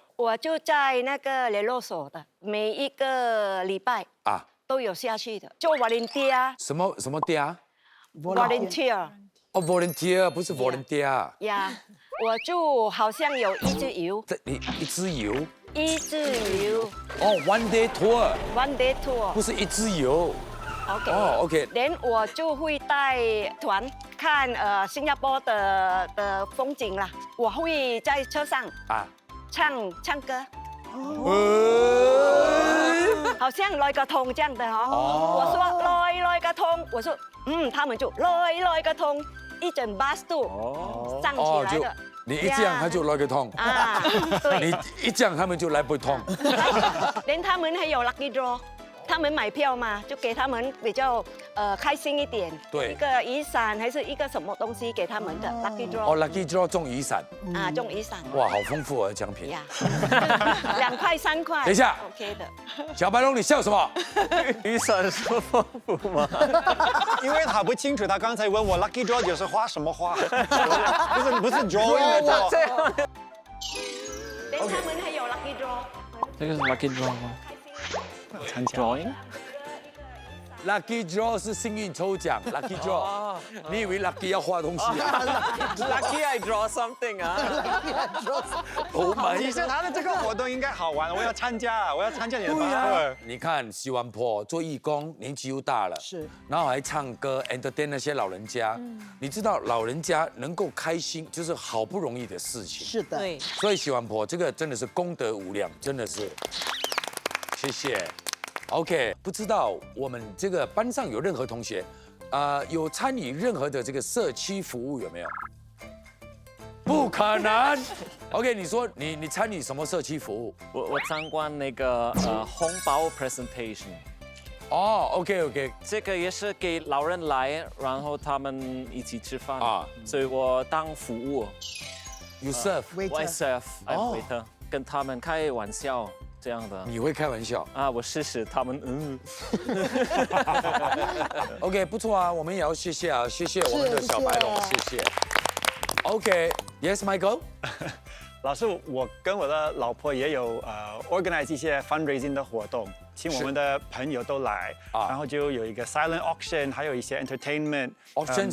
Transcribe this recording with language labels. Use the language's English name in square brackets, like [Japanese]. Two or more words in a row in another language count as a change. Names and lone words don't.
[Chinese] 我就在那个联络所的，每一个礼拜都有下去的，做 volunteer。什么爹啊？volunteer。哦 ，volunteer 不是 volunteer。呀，我就好像有一支油。一支油。一支油。 [English] 哦 ，one day tour。 one day tour。 [Chinese] 不是一支油。 OK。哦 ，OK。连我就会带团看新加坡的风景啦，我会在车上唱歌。好像來個通這樣的哦。我說來個通，我說他們就來個通，一整巴士都站起來的。你一這樣，他就來個通。啊，對。你一這樣，他們就來不通。連他們還有 [English] lucky draw。 [Chinese] 他們買票嘛，就給他們比較開心一點。對。一個雨傘還是一個什麼東西給他們的 [English] lucky draw。 [Chinese] 哦 ， [English] lucky draw [Chinese] 中雨傘。啊，中雨傘。哇，好豐富啊獎品。呀，2塊3塊。等一下。 OK 的。小白龍，你笑什麼？雨傘說豐富嗎？因為他不清楚，他剛才問我 [English] lucky draw [Chinese] 就是花什麼花，不是 drawing 的 draw。連他們還有 [English] lucky draw。 [Chinese] 這個是 [English] lucky draw [Chinese] 嗎？Drawing [English] Lucky draw [Chinese] 是幸運抽獎 ， [English] Lucky draw。 [Chinese] 你以為 Lucky 要畫東西啊 [English] ？Lucky I draw something 啊。 [Chinese] 其實他的這個活動應該好玩，我要參加，我要參加你的班。你看希望婆做義工，年紀又大了，是，然後還唱歌 ，entertain 那些老人家。你知道老人家能夠開心，就是好不容易的事情。是的。對。所以希望婆這個真的是功德無量，真的是。謝謝。OK，不知道我們這個班上有任何同學，有參與任何的這個社區服務有沒有？不可能。OK， 你說你參與什麼社區服務？我參觀那個紅包 presentation。哦 ，OK，這個也是給老人來，然後他們一起吃飯啊，所以我當服務。 [English] You serve？ I serve，I'm waiter， [Chinese] 跟他們開玩笑。這樣的，你會開玩笑啊？我試試他們 OK， 不錯啊，我們也要謝謝啊，謝謝我們的小白龍，謝謝。 [English] OK，Yes， [Chinese] Michael。老師，我跟我的老婆也有organize 一些 fundraising 的活動，請我們的朋友都來，然後就有一個 [English] silent auction， [Chinese] 還有一些 entertainment。auction